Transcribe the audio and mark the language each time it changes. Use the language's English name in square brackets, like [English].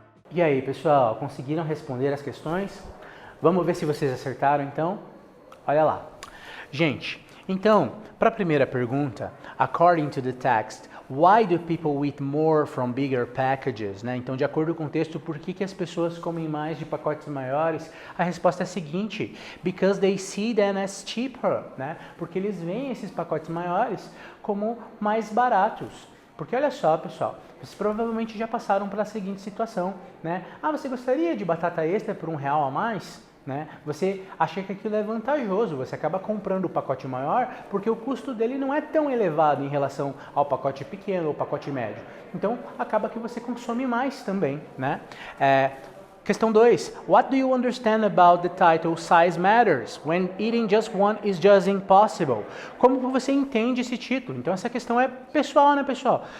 [Portuguese] E aí, pessoal, conseguiram responder as questões? Vamos ver se vocês acertaram, então? Olha lá. Gente, então, para a primeira pergunta, [English] according to the text, Why do people eat more from bigger packages? [Portuguese] Né? Então, de acordo com o texto, por que as pessoas comem mais de pacotes maiores? A resposta é a seguinte: [English] because they see them as cheaper, [Portuguese] né? Porque eles veem esses pacotes maiores como mais baratos. Porque olha só, pessoal, vocês provavelmente já passaram pela seguinte situação, né? Ah, você gostaria de batata extra por R$1 a mais? Né? Você acha que aquilo é vantajoso, você acaba comprando o pacote maior porque o custo dele não é tão elevado em relação ao pacote pequeno ou pacote médio. Então, acaba que você consome mais também, né? Questão 2. [English] What do you understand about the title Size Matters when eating just one is just impossible? [Portuguese] Como você entende esse título? Então essa questão é pessoal, né, pessoal?